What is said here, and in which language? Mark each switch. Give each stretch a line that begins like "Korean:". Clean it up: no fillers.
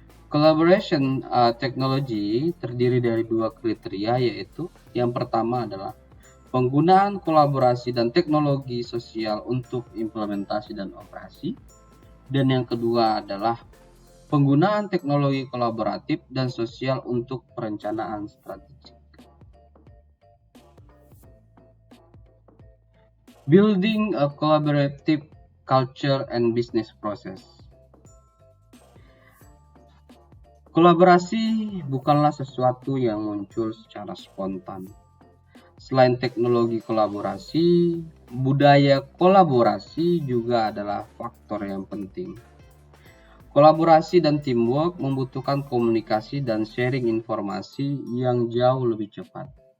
Indonesian: Collaboration teknologi terdiri dari 2 kriteria, yaitu yang pertama adalah penggunaan kolaborasi dan teknologi sosial untuk implementasi dan operasi, dan yang kedua adalah penggunaan teknologi kolaboratif dan sosial untuk perencanaan strategik.
English: Building a collaborative culture and business process.
Indonesian: Kolaborasi bukanlah sesuatu yang muncul secara spontan. Selain teknologi kolaborasi, budaya kolaborasi juga adalah faktor yang penting. Kolaborasi dan teamwork membutuhkan komunikasi dan sharing informasi yang jauh lebih cepat.